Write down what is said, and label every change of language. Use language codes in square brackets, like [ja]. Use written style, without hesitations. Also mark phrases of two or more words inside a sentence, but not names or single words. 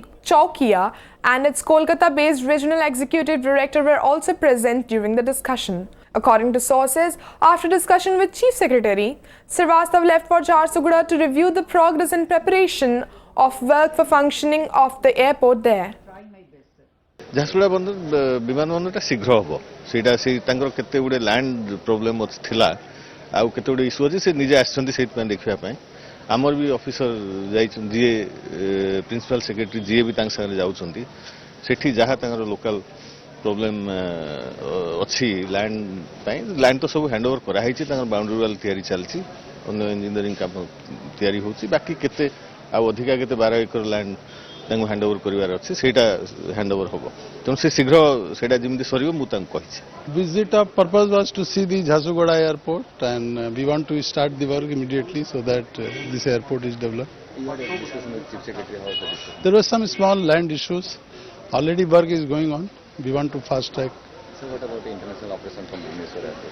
[en] Chaukia and its Kolkata-based Regional Executive Director were also present during the discussion. According to sources, after discussion with Chief Secretary, Srivastava left for Jharsuguda to review the progress and preparation of work for functioning of the airport there. [or] ଝାରସୁଗୁଡ଼ା ବିମାନବନ୍ଦରଟା ଶୀଘ୍ର ହେବ ସେଇଟା ତାଙ୍କର କେତେ ଗୁଡ଼ିଏ [en] land problem [or] ଥିଲା ଆଉ କେତେ ଗୁଡ଼ିଏ ଇସ୍ୟୁ ଅଛି ସେ ନିଜେ ଆସିଛନ୍ତି ସେଇଥିପାଇଁ ଦେଖିବା ପାଇଁ ଆମର ବି ଅଫିସର ଯାଇଛନ୍ତି ଯିଏ [en] principal secretary [or] ଯିଏ ବି ତାଙ୍କ ସାଙ୍ଗରେ ଯାଉଛନ୍ତି ସେଠି ଯାହା ତାଙ୍କର [en] local problem [or] ଅଛି ଲ୍ୟାଣ୍ଡ ପାଇଁ ଲ୍ୟାଣ୍ଡ ତ ସବୁ [en] hand over [or] କରାହେଇଛି ତାଙ୍କର [en] boundary wall [or] ତିଆରି ଚାଲିଛି ଅନ୍ୟ ଇଞ୍ଜିନିୟରିଂ କାମ ତିଆରି ହେଉଛି ବାକି କେତେ ଆଉ ଅଧିକା କେତେ 12 [en] acre land [or] ତାଙ୍କୁ [en] hand over [or] କରିବାର ଅଛି ସେଇଟା [en] hand over [or] ହେବ ତେଣୁ ସେ ଶୀଘ୍ର ସେଇଟା ଯେମିତି ସରିବ ମୁଁ ତାଙ୍କୁ କହିଛି. [en] Visit of purpose was to see the Jharsuguda airport, and we want to start the work immediately so that this airport is developed. There were some small land issues. Already work is going on. We want to fast track. So what about the international operation from Bhubaneswar airport?